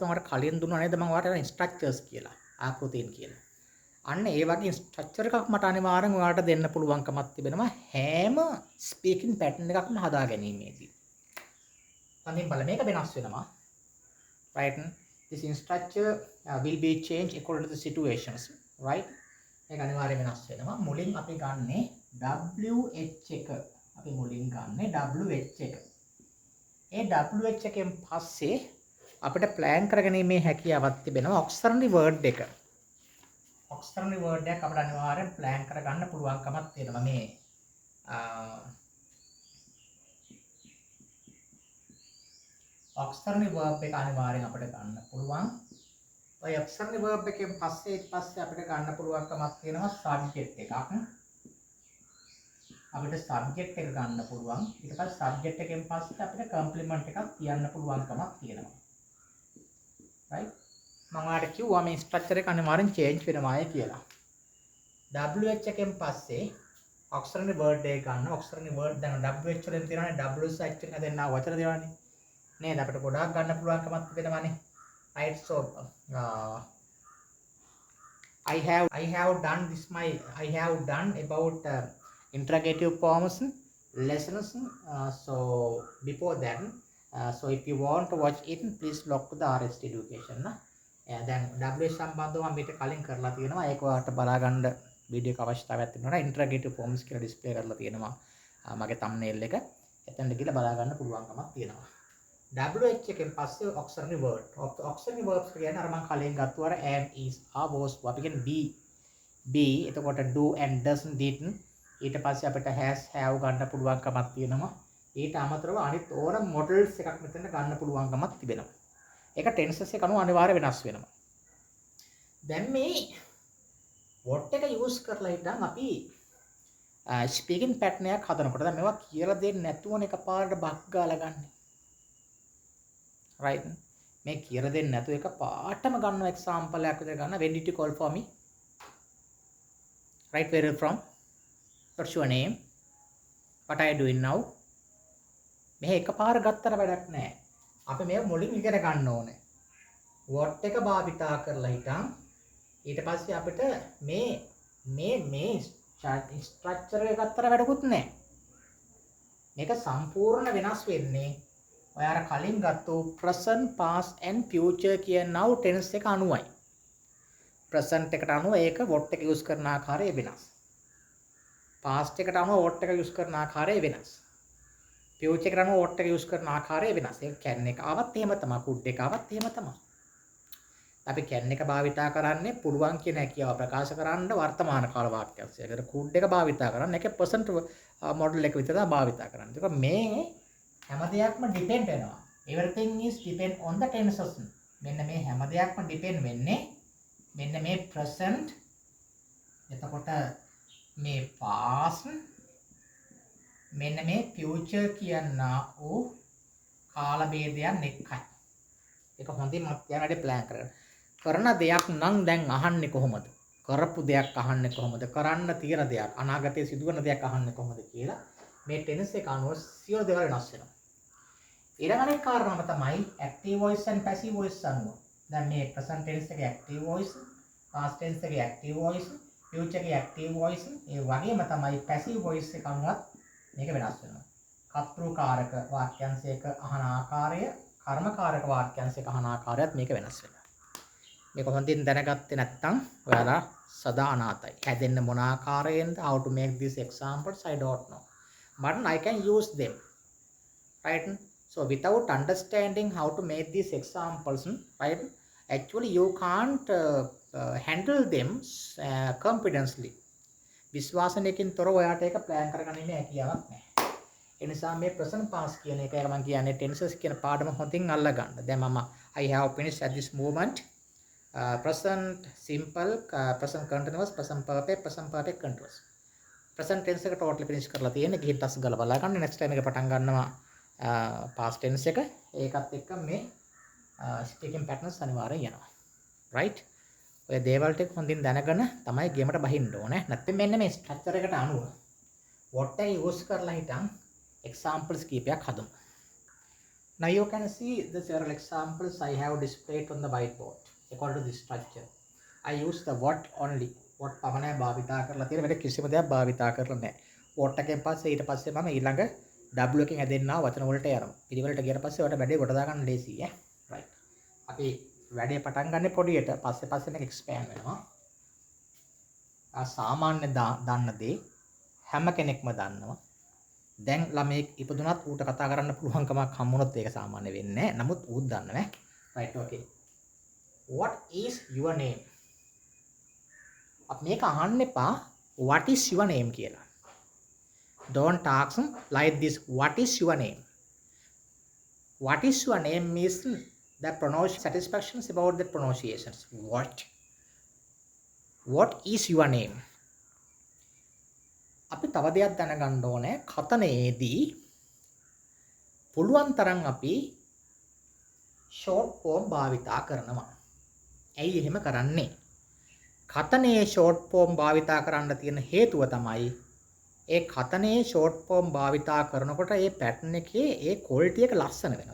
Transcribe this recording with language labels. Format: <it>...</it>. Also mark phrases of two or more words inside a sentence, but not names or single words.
<si>මම ඔයාලට කලින් දුන්නා නේද මම ඔයාලට structures කියලා ආකෘතීන් කියලා අන්න ඒ වගේ structure එකක් මට අනිවාර්යෙන් ඔයාලට දෙන්න පුළුවන්කමක් තිබෙනවා හැම</si> <en>speaking pattern</en> <si>එකක්ම හදා ගැනීමේදී අනිත් බල මේක වෙනස් වෙනවා</si> <en>right this in structure will be changed according to the situations right</en> <si>මේක අනිවාර්යයෙන් වෙනස් වෙනවා මුලින් අපි ගන්නේ WH එක අපි මුලින් ගන්නේ WH එක ඒ WH එකෙන් පස්සේ අපිට plan කරගැනීමේ හැකියාවක් තිබෙනවා</si> <en>auxiliary word</en> <si>එක</si> <en>auxiliary word</en> <si>එකක් අපිට අනිවාර්යෙන් plan කරගන්න පුළුවන්කමක් තියෙනවා මේ</si> <en>auxiliary verb</en> <si>එක අනිවාර්යෙන් අපිට ගන්න පුළුවන්. ඔය</si> <en>auxiliary verb</en> <si>එකෙන් පස්සේ අපිට ගන්න පුළුවන්කමක් තියෙනවා subject එකක්. අපිට subject එක ගන්න පුළුවන්. ඊට පස්සේ subject එකෙන් පස්සේ අපිට complement එකක් තියන්න පුළුවන්කමක් තියෙනවා. right? මම ඔයාලට කිව්වා මේ structure එක අනිවාර්යෙන් change වෙනවායි කියලා. WH එකෙන් පස්සේ</si> <en>auxiliary word</en> <si>එක ගන්න.</si> <en>auxiliary word</en> <si>දැන් WH වලින් තියෙනවානේ WH එකෙන් හදන්න වචන දෙනවානේ. නේද අපිට ගොඩාක් ගන්න පුළුවන්කමක් තිබෙනවානේ</si> <en>right so I have done about interrogative forms lessons so before that so if you want to watch it please log to the RST education</en> <si>දැන් WH සම්බන්ධව මම ඊට කලින් කරලා තියෙනවා ඒක ඔයාලට බලා ගන්න වීඩියෝ එක අවශ්‍යතාවයක් තිබුණා</si> <en>interrogative forms</en> <si>කියලා ඩිස්ප්ලේ කරලා තියෙනවා මගේ thumbnail එක එතනට ගිහලා බලා ගන්න පුළුවන්කමක් තියෙනවා WH එකෙන් පස්සේ</si> <en>auxiliary word. auxiliary verbs</en> <si>කියන්නේ අර මම කලින් ගත්තු අර</si> <en>am is are was</en> <si>අපි කියන්නේ be එතකොට</si> <en>do and does did</en> <si>ඊට පස්සේ අපිට</si> <en>has have</en> <si>ගන්න පුළුවන්කමක් තියෙනවා. ඊට අමතරව අනිත් ඕන models එකක් මෙතන ගන්න පුළුවන්කමක් තිබෙනවා. ඒක tenses එක අනුව අනිවාර්ය වෙනස් වෙනවා. දැන් මේ what එක use කරලා ඉතින් අපි</si> <en>speaking pattern</en> <si>එකක් හදනකොට දැන් මේවා කියලා දෙන්නේ නැතුවනේ එකපාරට බක් ගාලා ගන්න. right මේ කියලා දෙන්නේ නැතුව එක පාටම ගන්න example එකක් විතර ගන්න</si> <en>when did you call for me right? Where are you from? What's your name? What are you doing now?</en> <si>මෙහෙ එකපාර ගත්තට වැඩක් නැහැ. අපි මේක මුලින් ඉගෙන ගන්න ඕනේ. what එක භාවිතා කරලා හිටන් ඊට පස්සේ අපිට මේ ස්ට්‍රක්චර් එක ගත්තට වැඩකුත් නැහැ. මේක සම්පූර්ණ වෙනස් වෙන්නේ ඔය අර කලින් ගත්ත</si> <en>present past and future</en> <si>කියන</si> <en>now tense</en> <si>එක අනුවයි. present එකට අනුව ඒක what එක යූස් කරන ආකාරය වෙනස්. past එකට අනුව what එක යූස් කරන ආකාරය වෙනස්. future එකට අනුව what එක යූස් කරන ආකාරය වෙනස්. ඒක can එක ආවත් එහෙම තමයි, could එක ආවත් එහෙම තමයි. අපි can එක භාවිතා කරන්නේ පුළුවන් කියන හැකියාව ප්‍රකාශ කරන්න වර්තමාන කාල වාක්‍යයක්. ඒකට could එක භාවිතා කරන්නේ ඒකේ present model එක විතර භාවිතා කරන්නේ. ඒක මේ හැම දෙයක්ම depend වෙනවා.</si> <en>Everything is depend on the tenses.</en> <si>මෙන්න මේ හැම දෙයක්ම depend වෙන්නේ මෙන්න මේ present, එතකොට මේ past, මෙන්න මේ future කියනා වූ කාල භේදයන් එක්කයි. ඒක හොඳින් මත්යනට plan කරගන්න. කරන දෙයක් නම් දැන් අහන්නේ කොහොමද? කරපු දෙයක් අහන්නේ කොහොමද? කරන්න තියෙන දෙයක්, අනාගතයේ සිදුවන දෙයක් අහන්නේ කොහොමද කියලා මේ tense එක අනුව සියලු දේවල් වෙනස් වෙනවා. ඊළඟ කාරණාව තමයි</si> <en>active voice and passive voice</en> <si>අනුව. දැන් මේ</si> <en>present tense</en> <si>එකේ</si> <en>active voice, past tense</en> <si>එකේ</si> <en>active voice,</en> <si>future එකේ</si> <en>active voice,</en> <si>ඒ වගේම තමයි</si> <en>passive voice</en> <si>එක අනුවත් මේක වෙනස් වෙනවා. කර්තෘකාරක වාක්‍යංශයක අහන ආකාරය, කර්මකාරක වාක්‍යංශයක අහන ආකාරයත් මේක වෙනස් වෙනවා. මේක හොඳින් දැනගත්තේ නැත්නම් ඔයාලා සදා අනාතයි. හැදෙන්න මොන ආකාරයෙන්ද,</si> <en>how to make these examples I don't know. But I can use them. Right? So without understanding how to make these examples, right? Actually you can't handle them confidently.</en> <si>විශ්වාසනයකින් තොරව ඔයාට ඒක plan කරගන්න ඉන්නේ හැකියාවක් නැහැ. ඒ නිසා මේ</si> <en>present past</en> <si>කියන එක මම කියන්නේ tenses කියන පාඩම හොඳින් අල්ලගන්න. දැන් මම</si> <en>I have finished at this moment. Present simple, present continuous, present perfect, present perfect continuous. Present tense</en> <si>එක</si> <en>totally finish</en> <si>කරලා තියෙන්නේ. ගිහින් ටස් ගාලා බලා ගන්න.</si> <en>next time</en> <si>එක පටන් ගන්නවා</si> <en>past tense</en> <si>එක. ඒකත් එක්ක මේ</si> <en>speaking patterns</en> <si>අනිවාර්යෙන් යනවා. right? ඔය දේවල් ටික හොඳින් දැනගෙන තමයි ගේමට බහින්න ඕනේ. නැත්නම් මෙන්න මේ ස්ට්‍රක්චර් එකට අනුව what එක use කරලා හිටන් examples කීපයක් හදමු.</si> <en>Now you can see the several examples I have displayed on the whiteboard. According to this structure, I use the what only.</en> <si>what පමණයි භාවිතා කරලා තියෙන, වෙන කිසිම දෙයක් භාවිතා කරලා නැහැ. what එකෙන් පස්සේ ඊට පස්සේ මම ඊළඟ w එකෙන් හැදෙන්නා වචන වලට යනවා. පිළිවෙලට ගියට පස්සේ ඔයාලට වැඩේ කොට දාගන්න ලේසි ඈ. right. අපි වැඩේ පටන් ගන්න පොඩියට පස්සේ මේක expand වෙනවා. සාමාන්‍ය දන්න දේ හැම කෙනෙක්ම දන්නවා. දැන් ළමෙක් ඉපදුනත් ඌට කතා කරන්න පුළුවන්කමක් හම්බුනොත් ඒක සාමාන්‍ය වෙන්නේ නැහැ. නමුත් ඌත් දන්නවා ඈ.</si> <en>right. okay. What is your name?</en> <si>අප මේක අහන්න එපා</si> <en>what is your name</en> <si>කියලා.</si> <en>Don't ask like this, what is your name? What is your name means the pronunciation satisfactions about the pronunciations. What is your name?</en> <si>අපි තව දෙයක් දැනගන්න ඕනේ. කතනයේදී පුළුවන් තරම් අපි</si> <en>short form</en> <si>භාවිතා කරනවා. ඇයි එහෙම කරන්නේ? කතනයේ</si> <en>short form</en> <si>භාවිතා කරන්න තියෙන හේතුව තමයි ඒ කතනයේ</si> <en>short form</en> <si>භාවිතා කරනකොට ඒ pattern එකේ ඒ quality එක ලස්සන වෙනවා.</si>